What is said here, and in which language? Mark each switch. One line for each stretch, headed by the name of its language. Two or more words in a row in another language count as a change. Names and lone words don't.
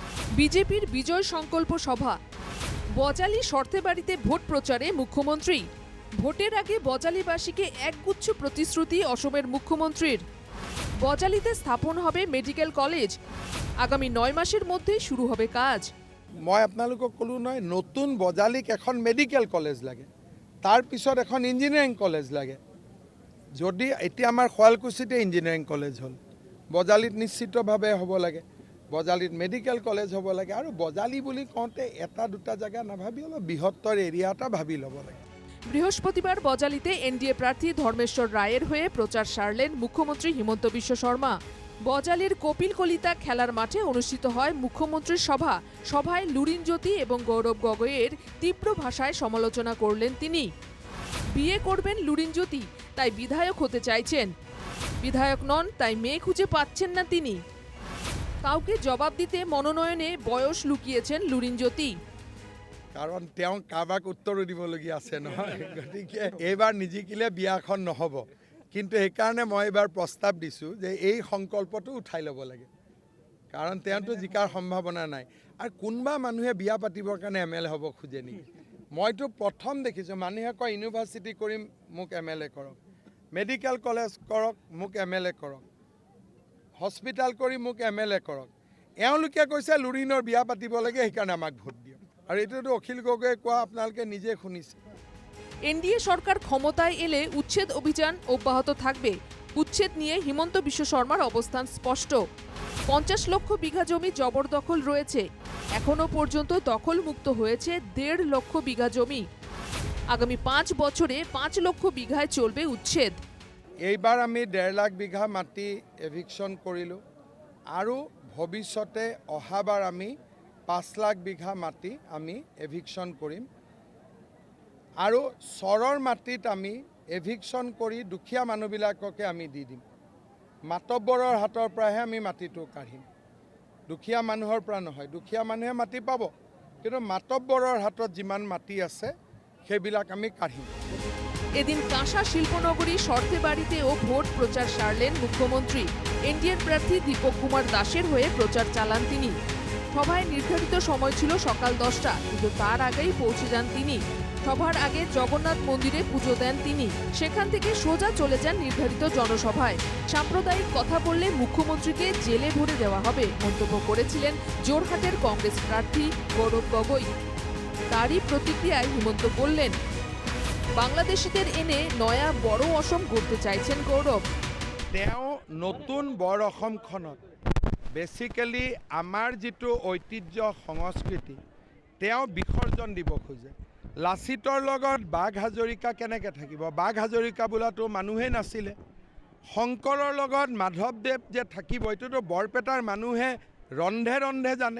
Bangla: বিজেপির বিজয় সংকল্প সভা। বজালী শর্তেবাড়িতে ভোট প্রচারে মুখ্যমন্ত্রী। ভোটের আগে বজালীবাসীকে একগুচ্ছ প্রতিশ্রুতি অসমের মুখ্যমন্ত্রীর। বজালীতে স্থাপন হবে
English: medical college.
Bangla: আগামী 9 মাসের মধ্যেই শুরু হবে কাজ।
Assamese: মই আপোনালোকক ক'লো নহয়, নতুন বজালীক এখন
English: medical college
Assamese: লাগে, তাৰ পিছত এখন
English: engineering college
Assamese: লাগে। যদি এতিয়া আমাৰ শুৱালকুছিতে
English: engineering college
Assamese: হ'ল, বজালীত নিশ্চিতভাৱে হ'ব লাগে, বজালীত
English: medical college
Assamese: হ'ব লাগে। আৰু বজালী বুলি কওঁতে এটা দুটা জায়গা নাভাবি অলপ বৃহত্তৰ এৰিয়া এটা ভাবি ল'ব লাগে।
Bangla: বৃহস্পতিবার বজালীতে এনডিএ প্রার্থী ধর্মেশ্বর রায়ের হয়ে প্রচার সারলেন মুখ্যমন্ত্রী হিমন্ত বিশ্ব শর্মা। বজালীর কপিল কলিতা খেলার মাঠে অনুষ্ঠিত হয় মুখ্যমন্ত্রীর সভা। সভায় লুরিনজ্যোতি এবং গৌরব গগৈয়ের তীব্র ভাষায় সমালোচনা করলেন তিনি। বিয়ে করবেন লুরিনজ্যোতি, তাই বিধায়ক হতে চাইছেন। বিধায়ক নন, তাই মেয়ে খুঁজে পাচ্ছেন না তিনি। কাউকে জবাব দিতে মনোনয়নে বয়স লুকিয়েছেন লুরিনজ্যোতি।
Assamese: কাৰণ তেওঁ কাৰোবাক উত্তৰো দিবলগীয়া আছে নহয়, গতিকে এইবাৰ নিজিকিলে বিয়াখন নহ'ব। কিন্তু সেইকাৰণে মই এইবাৰ প্ৰস্তাৱ দিছোঁ যে এই সংকল্পটো উঠাই ল'ব লাগে, কাৰণ তেওঁতো জিকাৰ সম্ভাৱনা নাই। আৰু কোনোবা মানুহে বিয়া পাতিবৰ কাৰণে MLA হ'ব খোজে নেকি? মইতো প্ৰথম দেখিছোঁ মানুহে কয় ইউনিভাৰ্চিটি কৰিম, মোক MLA কৰক,
English: medical college
Assamese: কৰক, মোক MLA কৰক, হস্পিটেল কৰি মোক MLA কৰক। এওঁলোকে কৈছে লুৰিনৰ বিয়া পাতিব লাগে, সেইকাৰণে আমাক ভোট দিয়ক। আর এটাতো অখিল গগৈয়ে কোয়া আপনাদেরকে নিজে শুনিছে।
Bangla: এনডিএ সরকার ক্ষমতায় এলে উচ্ছেদ অভিযান অব্যাহত থাকবে। উচ্ছেদ নিয়ে হিমন্ত বিশ্ব শর্মার অবস্থান স্পষ্ট। 50 লক্ষ বিঘা জমি জবরদখল রয়েছে। এখনো পর্যন্ত দখলমুক্ত হয়েছে 1.5 লক্ষ বিঘা জমি। আগামী 5 বছরে 5 লক্ষ বিঘায় চলবে উচ্ছেদ।
Assamese: এইবার আমি 1.5 লাখ বিঘা মাটি এভিকশন করিলো, আর ভবিষ্যতে অহাবার আমি 5 লাখ বিঘা মাটি আমি এভিকশন কৰিম। আৰু চৰৰ মাটিত আমি এভিকশন কৰি দুখীয়া মানুহবিলাককে আমি দি দিম। মাতব্বৰৰ হাতৰ পৰাহে আমি মাটিটো কাঢ়িম, দুখীয়া মানুহৰ পৰা নহয়। দুখীয়া মানুহে মাটি পাব, কিন্তু মাতব্বৰৰ হাতত যিমান মাটি আছে সেইবিলাক আমি কাঢ়িম।
Bangla: এদিন কাঁসা শিল্পনগরী শর্তেবাড়িতেও ভোট প্রচার সারলেন মুখ্যমন্ত্রী। এনডিএর প্রার্থী দীপক কুমার দাসের হয়ে প্রচার চালান তিনি। সভায় নির্ধারিত সময় ছিল সকাল 10টা, কিন্তু তার আগেই পৌঁছে যান তিনি। সভার আগে জগন্নাথ মন্দিরে পুজো দেন তিনি। সেখান থেকে সোজা চলে যান নির্ধারিত জনসভায়। সাম্প্রদায়িক কথা বললে মুখ্যমন্ত্রীকে জেলে ভরে দেওয়া হবে মন্তব্য করেছিলেন জোরহাটের কংগ্রেস প্রার্থী গৌরব গগৈ। তারই প্রতিক্রিয়ায় হিমন্ত বললেন, বাংলাদেশিদের এনে নয়া বড় অসম গড়তে চাইছেন গৌরব।
Assamese: তেওঁ নতুন বৰ অসমখনত বেসিক্যালি আমাৰ যিটো ঐতিহ্য সংস্কৃতি তেওঁ বিসৰ্জন দিব খোজে। লাচিতৰ লগত বাঘ হাজৰিকা কেনেকৈ থাকিব? বাঘ হাজৰিকা বোলাটো মানুহেই নাছিলে। শংকৰৰ লগত মাধৱদেৱ যে থাকিব, এইটোতো বৰপেটাৰ মানুহে ৰন্ধে ৰন্ধে জানে।